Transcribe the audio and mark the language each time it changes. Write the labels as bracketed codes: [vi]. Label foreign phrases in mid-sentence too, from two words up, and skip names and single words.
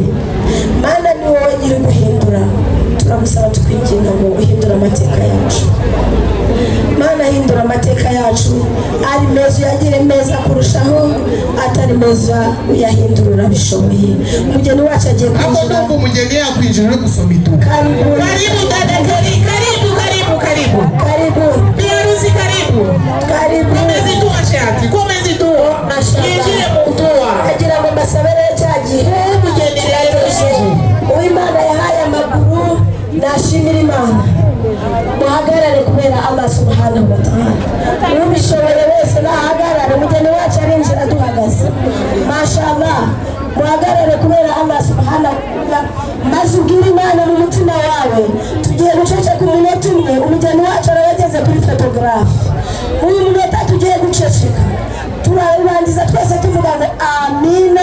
[rw] Mana ni wowe nyiri guhindura, turagusaba tukwinginga ngo uhindure amateka yacu. Mana hindura amateka yacu, ari meza uyagire meza kurushaho, atari meza uyahindura urabishoboye. Umugeni wacu agiye kwinjira. Ako umugeni yakwinjira no gusoma iduka. [sw] Karibu dada, karibu biarusi, karibu umezitoa shati, [rw] kumezitoa yinjire mu ndoa. Agira ngo mbasabere cyagihe umugeni rero Uw'Imana yahaye amaguru, nashimira Imana. Muhagarare kubera [ar] الله سبحانه وتعالى. [rw] Ubishoboye wese nahagarare, umugeni wacu arinjira duhagaze. Mashallah, muhagarare kubera [ar] الله سبحانه وتعالى, [rw] maze ubwire Imana mu mutima wawe. Tugiye guceceka umunota umwe, umugeni wacu arageze kuri photographe. Uyu munota tugiye guceceka, turabangiza twese tuvuga ngo amina.